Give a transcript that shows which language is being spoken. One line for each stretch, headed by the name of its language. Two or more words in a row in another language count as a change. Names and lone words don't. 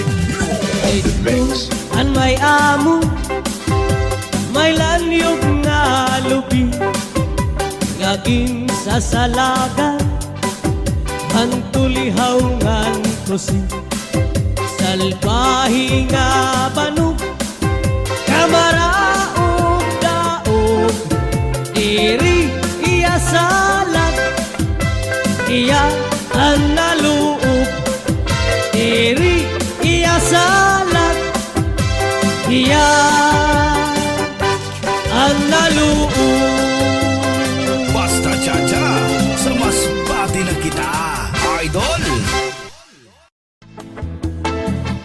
English: The mix.
Waray: An may amo, may lanyog nga lubi, ngaging sasalagan, hantulihaw ngan kusi, salbahi nga banog, kamaraog daog, diri iya salat, iya ang naluog, diri iya salat, iya ang naluog.
Cebuano: Basta Chacha, sa mas bati na kita, idol.